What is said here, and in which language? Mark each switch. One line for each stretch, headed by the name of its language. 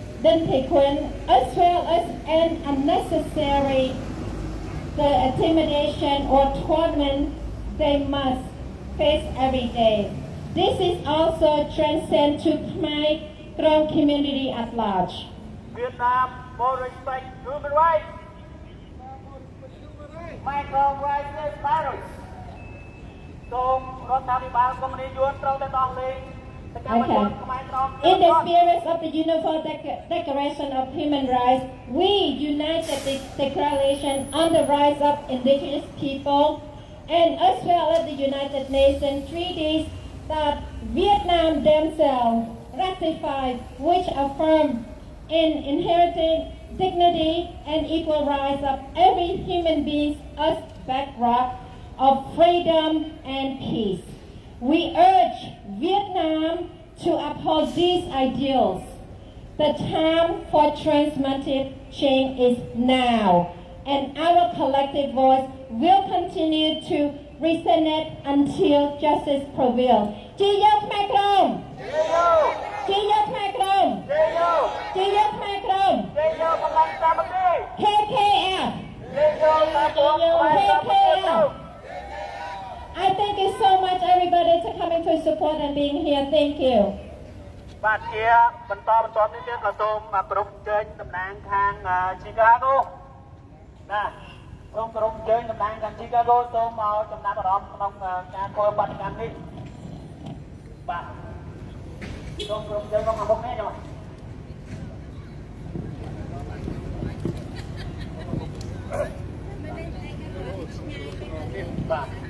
English: Dinh Thị Quyên, as well as an unnecessary the intimidation or torment they must face every day. This is also transcend to Khmer Krom community at large. Vietnam will respect human rights. Micro rights is virus.
Khmer: So,រដ្ឋាភិបាលកុម្មុយនីយួនត្រូវតែដោះលែង
English: Okay. In the spirit of the Universal Declaration of Human Rights, we united the Declaration on the Rights of Indigenous People and as well as the United Nations treaties that Vietnam themselves ratified, which affirm in inherited dignity and equal rights of every human being as bedrock of freedom and peace. We urge Vietnam to uphold these ideals. The time for transformative change is now, and our collective voice will continue to resonate until justice prevails.
Khmer: Chi Yo Khmer Krom! Chi Yo Khmer Krom! Chi Yo Khmer Krom!
English: KKF! KKF! I thank you so much, everybody, to coming to support and being here. Thank you.
Khmer: បាទជាបន្តនេះទៀតក៏សូមក្រុមជើញតំណាងខាង Chicago ណាសូមក្រុមជើញតំណាងខាង Chicago សូមមកចំណាប់អារម្មណ៍ក្នុងការធ្វើបដកម្មនេះបាទសូមក្រុមជើញមកខាងមុខនេះចុះបាទ